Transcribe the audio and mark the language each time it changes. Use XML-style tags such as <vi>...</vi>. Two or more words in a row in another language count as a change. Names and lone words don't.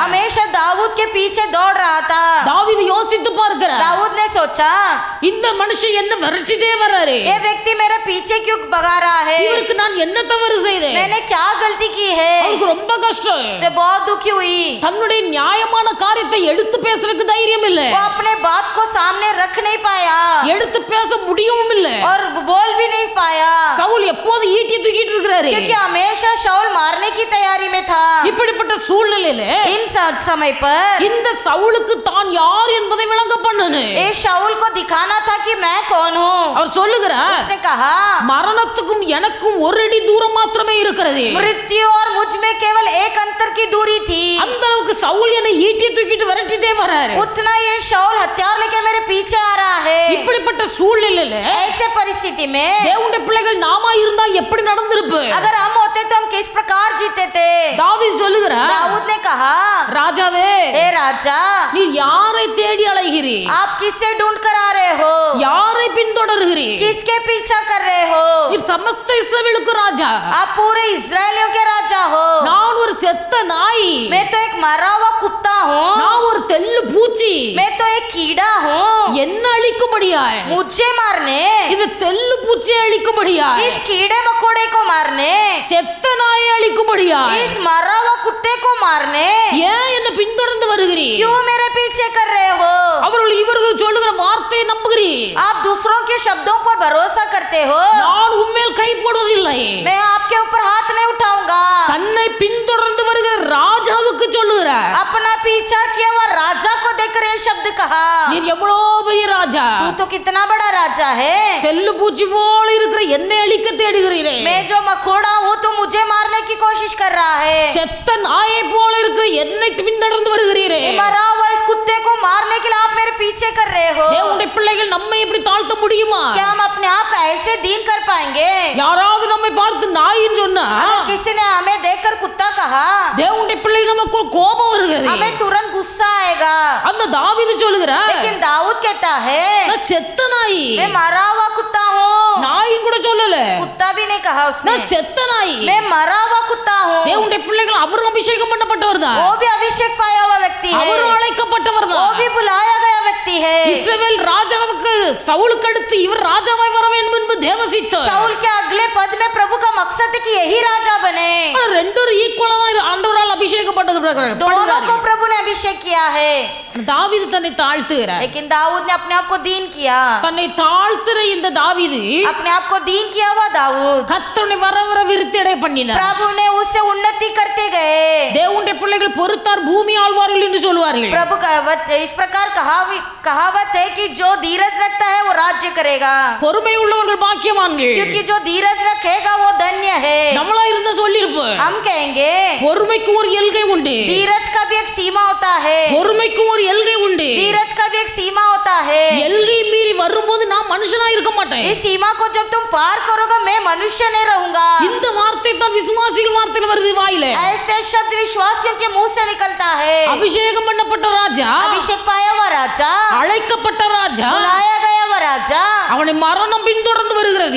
<hi>हमेशा दाऊद के पीछे दौड़ रहा था।</hi> <ta>தாவீது யோசித்து பார்க்கிறார்,</ta> <hi>दाऊद ने सोचा,</hi> <ta>இந்த மனுஷன் என்ன விரட்டிட்டே வர்றாரு,</ta> <hi>ये व्यक्ति मेरे पीछे क्यों भगा रहा है?</hi> <ta>இவருக்கு நான் என்ன தவறு செய்தேன்?</ta> <hi>मैंने क्या गलती की है?</hi> <ta>அவருக்கு ரொம்ப கஷ்டம்.</ta> <hi>से बहुत दुखी हुई।</hi> <ta>தன்னுடைய நியாயமான காரியத்தை எடுத்து பேசுறதுக்கு தைரியம் இல்ல,</ta> <hi>वो अपने बात को सामने रख नहीं पाया</hi> <ta>எடுத்து பேச முடியவும் இல்ல.</ta> <hi>और बोल भी नहीं पाया,</hi> <ta>சவுல் எப்போது ஈட்டி தூக்கிட்டு இருக்கிறாரு.</ta> <hi>क्योंकि हमेशा शाऊल मारने की तैयारी में था।</hi> <ta>இப்படிப்பட்ட சூழ்நிலையில</ta> <hi>इन समय पर</hi> <ta>இந்த சவுலுக்கு தான் யார் என்பதை விளங்க பண்ணனு.</ta> <hi>इस शाऊल को दिखाना था कि मैं कौन हूँ।</hi> <ta>அவர் சொல்லுகிறார்,</ta> <hi>उसने कहा,</hi> <ta>மரணத்துக்கும் எனக்கும் ஒரு அடி தூரம் மாத்திரமே இருக்கிறது.</ta> <hi>मृत्यु और मुझ में केवल एक अंतर की दूरी थी।</hi> <ta>அந்த அளவுக்கு சவுல் என்னை ஈட்டி தூக்கிட்டு விரட்டிட்டே வர்றாரு.</ta> <hi>उतना ये शाऊल हथियार लेके मेरे पीछे आ रहा है।</hi> <ta>இப்படிப்பட்ட சூழ்நிலையில</ta> <hi>ऐसे परिस्थिति में</hi> <ta>தேவனுடைய பிள்ளைகள் நாமா இருந்தால் எப்படி நடந்திருப்பு?</ta> <hi>अगर हम होते तो हम किस प्रकार जीते थे?</hi> <ta>தாவீது சொல்லுகிறார்,</ta> <hi>दाऊद ने कहा,</hi> <ta>ராஜாவே,</ta> <hi>हे राजा,</hi> <ta>நீ யாரை தேடி அலைகிறீர்?</ta> <hi>आप किससे ढूंढ कर आ रहे हो?</hi> <ta>யாரை பின்தொடர்கிறீர்?</ta> <hi>किसके पीछा कर रहे हो?</hi> <ta>நீர் சமஸ்த இஸ்ரவேலுக்கு ராஜா.</ta> <hi>आप पूरे इस्राएलियों के राजा हो।</hi> <ta>நான் ஒரு செத்த நாய்.</ta> <hi>मैं तो एक मरा हुआ कुत्ता हूँ।</hi> <ta>நான் ஒரு தெள்ளு பூச்சி.</ta> <hi>मैं तो एक कीड़ा हूँ।</hi> <ta>என்ன அழிக்கும்படியாய்?</ta> <hi>मुझे मारने,</hi> <ta>இது தெள்ளு பூச்சி அழிக்கும்படியாய்?</ta> <hi>इस कीड़े मकोड़े को मारने,</hi> <ta>செத்த நாயை அழிக்கும்படியாய்?</ta> <hi>इस मरा हुआ कुत्ते को मारने</hi> <ta>ஏன் என்ன பின்தொடர்ந்து வருகிறீர்?</ta> <hi>क्यों मेरे पीछे कर रहे हो?</hi> <ta>இவர்கள் சொல்லுகிற வார்த்தையை நம்புகிறீர்?</ta> <hi>आप दूसरों के शब्दों पर भरोसा करते हो।</hi> <ta>நான் உம்மேல் கை போடுவதில்லை.</ta> <hi>मैं आपके ऊपर हाथ नहीं उठाऊंगा।</hi> <ta>தன்னை பின்தொடர்ந்து வருகிற ராஜாவுக்கு சொல்லுகிறார்,</ta> <hi>अपना पीछा किया हुआ राजा को देखकर ये शब्द कहा,</hi> <ta>நீர் எவ்வளவு பெரிய ராஜா,</ta> <hi>तू तो कितना बड़ा राजा है।</hi> <ta>தெள்ளு பூச்சி போல இருக்கிற என்னை அழிக்க தேடுகிறீரே.</ta> <hi>मैं जो मकोड़ा हूँ तू मुझे मारने की कोशिश कर रहा है।</hi> <ta>செத்த நாயை போல இருக்கிற என்னை பின்தொடர்ந்து வருகிறீரே.</ta> <hi>मरा हुआ इस कुत्ते को मारने के लिए आप मेरे पीछे कर रहे हो।</hi> <ta>தேவனுடைய பிள்ளைகள் நம்மை இப்படி தாழ்த்த முடியுமா?</ta> <hi>क्या हम अपने आप को ऐसे दीन कर पाएंगे?</hi> <ta>யாராவது நம்மை பார்த்து நாயின்னு சொன்னா,</ta> <hi>अगर किसी ने हमें देखकर कुत्ता कहा,</hi> <ta>தேவனுடைய பிள்ளைகள் நமக்கு கோபம் வருகிறது.</ta> <hi>हमें तुरंत गुस्सा आएगा।</hi> <ta>அந்த தாவீது சொல்லுகிறார்,</ta> <hi>लेकिन दाऊद कहता है,</hi> <ta>நான் செத்த நாய்,</ta> <hi>मैं मरा हुआ कुत्ता हूँ।</hi> <ta>நாயும் கூட சொல்லல,</ta> <hi>कुत्ता भी नहीं कहा उसने,</hi> <ta>நான் செத்த நாய்.</ta> <hi>मैं मरा हुआ कुत्ता हूँ।</hi> <ta>தேவனுடைய பிள்ளைகள் அவரும் அபிஷேகம் பண்ணப்பட்டவர் தான்,</ta> <hi>वो भी अभिषेक पाया हुआ व्यक्ति है,</hi> <ta>அவரும் அழைக்கப்பட்டவர்</ta> <hi>वो</hi> <ta>தான்.</ta> <hi>भी बुलाया गया व्यक्ति है।</hi> <ta>இஸ்ரவேல் ராஜாவுக்கு சவுலுக்கு அடுத்து இவர் ராஜாவாய் வர வேண்டும் என்று தேவசித்தார்.</ta> <hi>शाऊल के अगले पद में प्रभु का मकसद है कि यही राजा बने।</hi> <ta>ஆனா ரெண்டும் ஈக்குவலா தான் ஆண்டவரால் அபிஷேகம்</ta> <hi>दोनों को प्रभु ने अभिषेक किया है,</hi> <ta>தாவீது தன்னை தாழ்த்துகிறார்.</ta> <hi>लेकिन दाऊद ने अपने आप को दीन किया।</hi> <ta>தன்னை தாழ்த்துற இந்த தாவீது</ta> <hi>अपने आप को दीन किया हुआ दाऊद,</hi> <ta>கர்த்தரை வர வர விருத்தியடை பண்ணினார்.</ta> <hi>प्रभु ने उससे उन्नति करते गए।</hi> <ta>தேவனுடைய பிள்ளைகள் பொறுத்தார் பூமி ஆழ்வார்கள் என்று சொல்வார்கள்.</ta> <hi>प्रभु इस प्रकार कहावत है कि जो धीरज रखता है वो राज्य करेगा,</hi> <ta>பொறுமை உள்ளவர்கள் பாக்கியவான்கள்.</ta> <hi>क्योंकि जो धीरज रखेगा वो धन्य है।</hi> <ta>நம்மளா இருந்தா சொல்லிருப்போம்,</ta> <hi>हम कहेंगे</hi> <ta>பொறுமைக்கு ஒரு எல்கை உண்டு,</ta> <hi>धीरज का भी एक सीमा होता है,</hi> <ta>பொறுமைக்கு ஒரு எல்கை உண்டு.</ta> <hi>धीरज का भी एक सीमा होता है।</hi> <ta>எல்கை மீறி வரும்போது நான் மனுஷனா இருக்க மாட்டேன்.</ta> <hi>इस सीमा को जब तुम पार करोगे मैं मनुष्य नहीं रहूंगा।</hi> <ta>இந்த வார்த்தை தான் விசுவாசிகள் வார்த்தையில வருது வாயில.</ta> <hi>ऐसे शब्द विश्वासियों के मुंह से निकलता है।</hi> <ta>அபிஷேகம் பண்ணப்பட்ட ராஜா,</ta> <hi>अभिषेक पाया हुआ राजा,</hi> <ta>அழைக்கப்பட்ட ராஜா,</ta> <hi>बुलाया गया हुआ राजा,</hi> <ta>அவனை மரணம் பின்தொடர்ந்து வருகிறது.</ta>